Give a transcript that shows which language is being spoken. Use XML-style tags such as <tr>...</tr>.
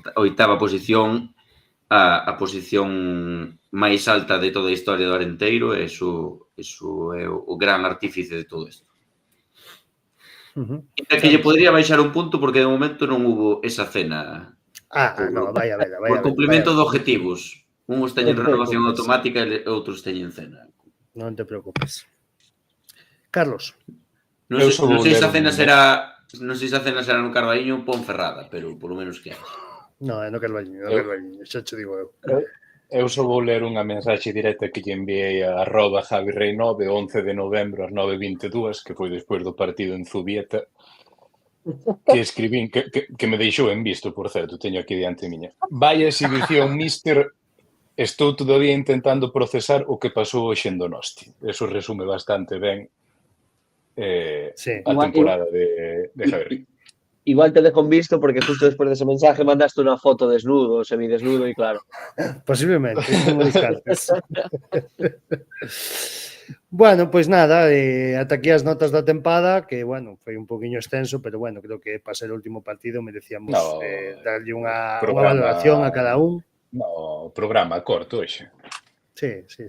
<gl>A oitava posición, a posición máis alta de toda a historia do Arenteiro, e iso é o gran artífice de todo isto. E que lle podría baixar un punto porque de momento non hubo esa cena. No, vai a ver. Por cumplimento de objetivos. Uns teñen renovación automática e outros teñen cena. Non te preocupes. Carlos. Non sei se a cena será no Carballiño ou Ponferrada, pero polo menos que hai. No, é no Carballiño, xa te digo eu. Eu só vou ler unha mensaxe directa que lle enviei a @javirrey9 11 de novembro ás 9:22, que foi despois do partido en Zubieta, que escribín, que me deixou en visto, por certo, teño aquí diante miña. Vaya exhibición, mister, estou todavía intentando procesar o que pasou hoxe en Donosti. Eso resume bastante ben a temporada de Javier.</gl> <es>Igual te dejo en visto porque justo después de ese mensaje mandaste una foto desnudo, semidesnudo y claro.</es> <gl>Posiblemente, non me descartes. Bueno, pois nada, ata aquí as notas da tempada, que, bueno, foi un poquinho extenso, pero, bueno, creo que para ser o último partido merecíamos darlle unha valoración a cada un. No, programa corto hoxe. Sí.</gl>